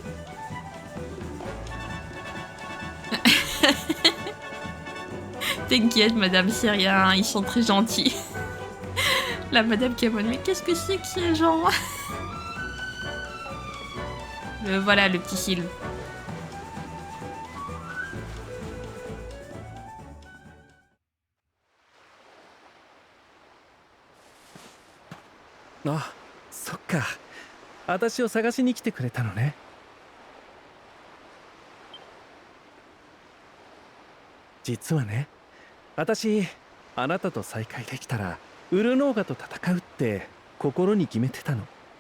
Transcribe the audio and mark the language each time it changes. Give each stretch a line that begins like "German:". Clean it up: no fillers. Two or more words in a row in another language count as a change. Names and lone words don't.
French: T'inquiète, madame, c'est rien, ils sont très gentils. La madame Camon, mais qu'est-ce que c'est que ces gens? Voilà, le petit Sylve.
Japanese: Ah, そっか。私を探しに来てくれたのね。実はね、私あなたと再会できたらウルノーガと戦うって心に決めてたの。